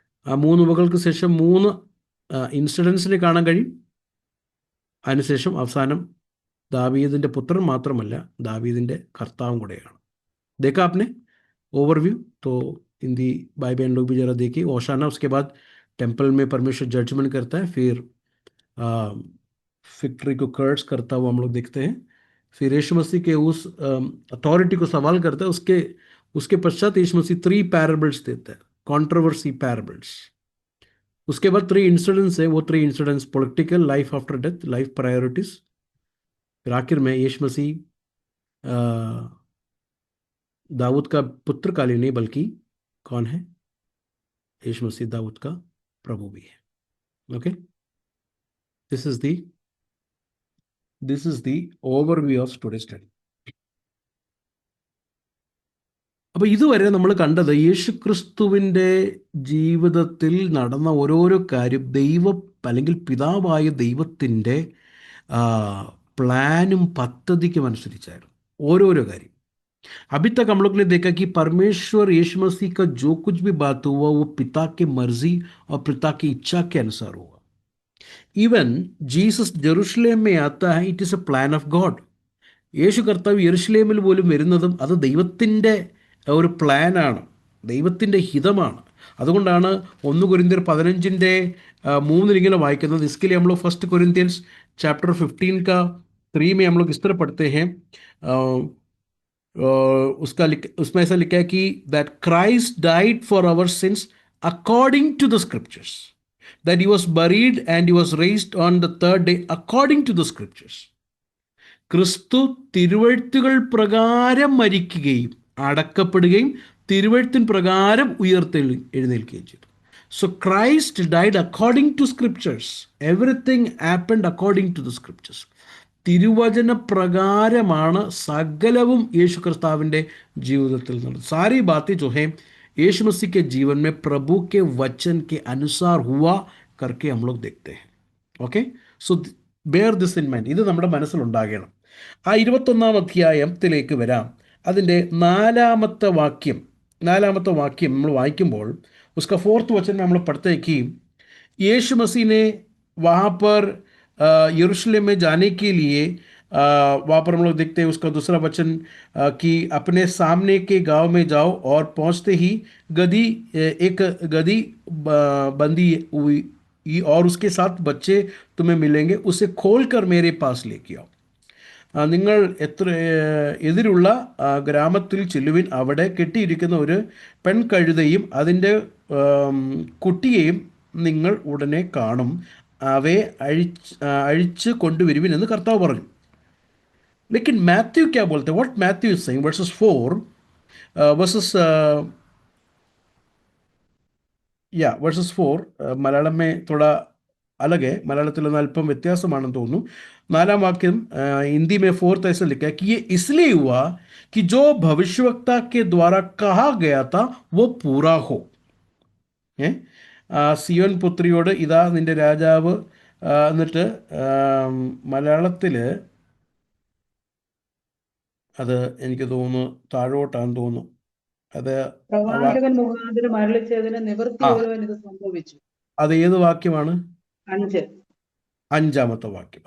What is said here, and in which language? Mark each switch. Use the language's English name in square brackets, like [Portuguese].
[Malayalam] ആ 3 ഉപമകൾക്ക് ശേഷം 3 ഇൻസിഡൻസിനെ കാണാൻ കഴിയും. അതിനുശേഷം അവസാനം ദാവീദിൻ്റെ പുത്രൻ മാത്രമല്ല, ദാവീദിൻ്റെ കർത്താവും കൂടെയാണ്. [Hindi] देखा आपने ओवरव्यू? तो हिंदी भाई बहन लोग भी जरा देखिए. ओशाना, उसके बाद टेम्पल में परमेश्वर जजमेंट करता है, फिर फिक्ट्री को कर्स करता हुआ हम लोग देखते हैं, फिर यीशु मसीह के उस अथॉरिटी को सवाल करता है. उसके पश्चात यीशु मसीह 3 पैराबल्स देता है, कंट्रोवर्सी पैराबल्स. उसके बाद 3 इंसिडेंट्स है. वो 3 incidents political, life after death, life priorities. फिर आखिर में यीशु मसीह दाऊद का पुत्र काली नहीं बल्कि कौन है? यीशु मसीह दाऊद का प्रभु भी है. [English] Okay, this is the overview of today study. [Malayalam] അപ്പോൾ ഇതുവരെ നമ്മൾ കണ്ടത് യേശു ക്രിസ്തുവിൻ്റെ ജീവിതത്തിൽ നടന്ന ഓരോരോ കാര്യം അല്ലെങ്കിൽ പിതാവായ ദൈവത്തിൻ്റെ പ്ലാനും പദ്ധതിക്കും അനുസരിച്ചായിരുന്നു ഓരോരോ കാര്യം. [Hindi] अभी तक हम लोग ने देखा कि परमेश्वर यीशु मसीह का जो कुछ भी बात हुआ वो पिता के मर्जी और पिता की इच्छा के अनुसार हुआ. इवन जीसस जेरूशलेम में आता है, [English] It is a plan of God. [Malayalam] യേശു കർത്താവ് യെരുശലേമിൽ പോലും വരുന്നതും അത് ദൈവത്തിൻ്റെ ഒരു പ്ലാനാണ്, ദൈവത്തിൻ്റെ ഹിതമാണ്. അതുകൊണ്ടാണ് 1 കൊരിന്ത്യർ 15:3 ഇങ്ങനെ വായിക്കുന്നത്. [Hindi] इसके लिए हम लोग 1 कोरिन्थियंस चैप्टर 15 का 3 में हम लोग इस तरह पढ़ते हैं. उसमें ऐसा लिखा है कि [English] That Christ died for our sins according to the scriptures, that he was buried and he was raised on the 3rd day according to the scriptures. [Malayalam] ക്രിസ്തു തിരുവെഴുത്തുകൾ പ്രകാരം മരിക്കുകയും അടക്കപ്പെടുകയും തിരുവെഴുത്തിൻ പ്രകാരം എഴുന്നേൽക്കുകയും ചെയ്തു. [English] So Christ died according to scriptures. Everything happened according to the scriptures. [Malayalam] തിരുവചന പ്രകാരമാണ് സകലവും യേശു ക്രിസ്തുവിൻ്റെ ജീവിതത്തിൽ നടന്നത്. [Hindi] सारी बातें जो है यीशु मसीह के जीवन में प्रभु के वचन के अनुसार हुआ करके हम लोग देखते हैं. [English] Okay, so bear this in mind. [Malayalam] ഇത് നമ്മുടെ മനസ്സിലുണ്ടാകണം. ആ 21-ാം അധ്യായത്തിലേക്ക് വരാം. അതിൻ്റെ 4-ാമത്തെ വാക്യം നമ്മൾ വായിക്കുമ്പോൾ [Hindi] उसका 4th वचन में हम लोग पढ़ते हैं कि यीशु मसीह ने वहाँ पर यरूशलेम में जाने के लिए वहाँ पर हम लोग देखते हैं उसका 2रा वचन कि अपने सामने के गांव में जाओ और पहुँचते ही एक गधी बंधी हुई और उसके साथ बच्चे तुम्हें मिलेंगे, उसे खोलकर मेरे पास लेके आओ. [Malayalam] നിങ്ങൾ എതിരുള്ള ഗ്രാമത്തിൽ ചെല്ലുവിൻ, അവിടെ കെട്ടിയിരിക്കുന്ന ഒരു പെൺകഴുതയും അതിൻ്റെ കുട്ടിയെയും നിങ്ങൾ ഉടനെ കാണും, അവയെ അഴിച്ച് കൊണ്ടുവരുവിൻ എന്ന് കർത്താവ് പറഞ്ഞു. [Hindi] लेकिन मैथ्यू क्या बोलते हैं? [English] what Matthew is saying, [Hindi] verses 4 verses 4 Malayalam में थोड़ा अलग है, [Malayalam] मलयालത്തിൽ നിന്ന് അല്പം വ്യത്യാസമാണെന്ന് തോന്നുന്നു. 4-ാം വാക്യം [Hindi] हिंदी में 4th ऐसे लिखा है कि ये इसलिए हुआ कि जो भविष्यवक्ता के द्वारा कहा गया था वो पूरा हो. [Malayalam] സിയോൻ പുത്രിയോട് ഇതാ നിന്റെ രാജാവ്. എന്നിട്ട് മലയാളത്തിൽ അത് എനിക്ക് തോന്നുന്നു താഴോട്ടാന്ന് തോന്നുന്നു. അത് പ്രവാചകൻ മുഖാന്തരം അരുളിച്ചതിന് നിവൃത്തി വരുവാൻ ഇത് സംഭവിച്ചു. അത് ഏത് വാക്യമാണ്? 5-ാമത്തെ വാക്യം.